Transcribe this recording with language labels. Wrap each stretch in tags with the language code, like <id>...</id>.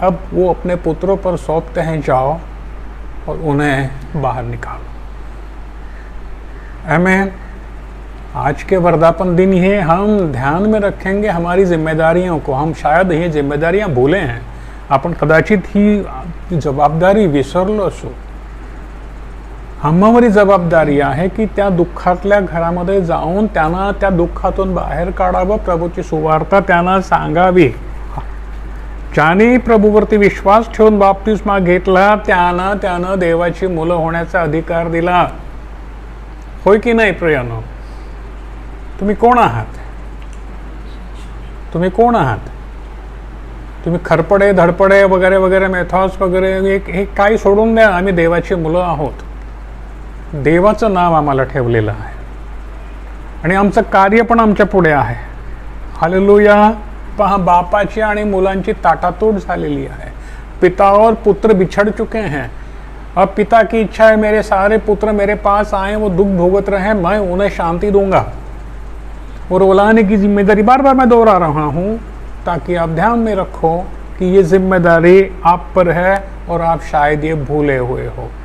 <hi>अब वो अपने पुत्रों पर सौंपते हैं, जाओ और उन्हें बाहर निकालो। आमीन। आज के वर्धापन दिन ही हम ध्यान में रखेंगे हमारी जिम्मेदारियों को। हम शायद ये जिम्मेदारियां भूले हैं,</hi> <mr>आपण कदाचित ही जबाबदारी विसरलो असू। आम्हावरी जबाबदारी आहे की त्या दुःखातल्या घरामध्ये जाऊन त्यांना त्या दुःखातून बाहेर काढावं, प्रभूची सुवार्ता त्यांना सांगावी। ज्याने प्रभूवरती विश्वास ठेवून बाप्तिस्मा घेतला त्यानं देवाची मुलं होण्याचा अधिकार दिला। होय की नाही प्रियानो? तुम्ही कोण आहात? तुम्ही कोण आहात? तुम्ही खरपडे धडपडे वगैरे वगैरे मेथॉस वगैरे हे काही सोडून द्या. आम्ही देवाची मुलं आहोत. देवाचं नाव आम्हाला ठेवलेलं आहे आणि आमचं कार्य पण आमच्या पुढे आहे. हालेलुया. पहा, बापाची आणि मुलांची ताटातूट झालेली आहे.</mr> <hi>पिता और पुत्र बिछड़ चुके हैं. अब पिता की इच्छा है मेरे सारे पुत्र मेरे पास आए, वो दुख भोगत रहे, मैं उन्हें शांति दूंगा. और रुलाने की जिम्मेदारी बार बार मैं दोहरा रहा हूँ ताकि आप ध्यान में रखो कि ये जिम्मेदारी आप पर है और आप शायद ये भूले हुए हो.</hi>